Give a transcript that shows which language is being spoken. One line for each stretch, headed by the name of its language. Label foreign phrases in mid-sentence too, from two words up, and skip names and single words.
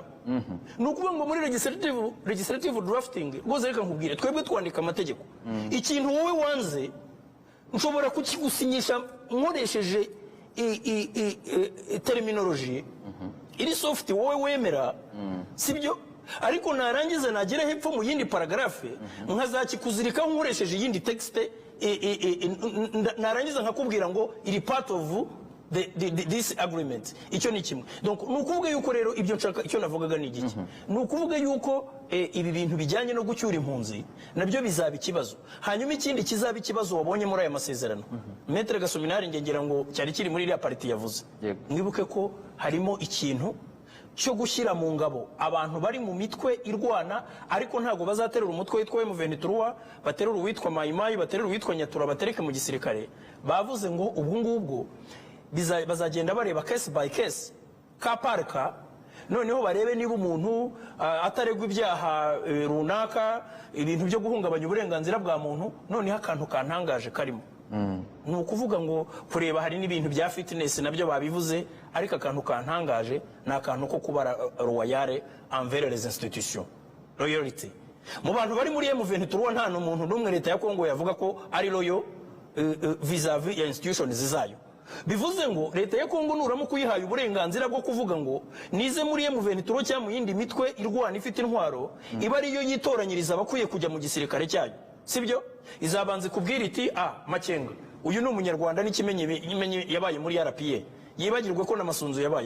Kinyarwanda: Nukuvuga ngo muri
English: legislative drafting
Kinyarwanda: rwose reka nkubwire twebwe twandika amategeko ikintu wowe wanze nshobora kukigusinyisha nkoresheje terminology iri soft wowe wemera sibyo ariko narangiza nagera hepfo mu yindi paragrafe nkazakikuzirikaho nkoresheje yindi text narangiza nkakubwira ngo iri
English: part of this agreement.
Kinyarwanda: Icyo ni kimwe. Donc nukuvuga yuko rero ibyo nshaka icyo navugaga ni igiki nukuvuga yuko ibi bintu bijyanye no gucyura impunzi nabyo bizaba ikibazo. Hanyuma ikindi kizaba ikibazo wabonye muri aya masezerano Maître Gasominari ngegera ngo cyari kiri muri iriya parti yavuze mwibuke ko harimo ikintu cyo gushyira mu ngabo abantu bari mu mitwe irwana ariko ntago bazaterura umutwe witwa M23 baterura uwitwa Mayimayi baterura uwitwa Nyatura batereke mu gisirikare. Bavuze ngo ubwo ngubwo bazagenda bareba
English: case by case
Kinyarwanda: ka parka noneho barebe niba umuntu ataregwa ibyaha runaka, ibintu byo guhungabanya uburenganzira bwa muntu. Noneho akantu kantangaje karimo ni ukuvuga ngo kureba hari n'ibintu bya fitness nabyo babivuze, ariko akantu kantangaje ni akantu ko kuba
French: royale envers les institutions,
Kinyarwanda: loyalty. Mu bantu bari muri M23 nta n'umuntu n'umwe leta ya Kongo yavuga ko ari loyo vis-à-vis ya institutions zayo. Bivuze ngo leta ya Kongo nuramuka uyihaye uburenganzira bwo kuvuga ngo nize muri M23 cyangwa mu yindi mitwe irwana ifite intwaro, iba ariyo yitoranyiriza abakwiye kujya mu gisirikare cyayo, sibyo? Izabanze kubwira iti Makenga uyu ni umunyarwanda n'ikimenye yabaye muri RPA, yibagirwe ko n'amasunzu yabayemo.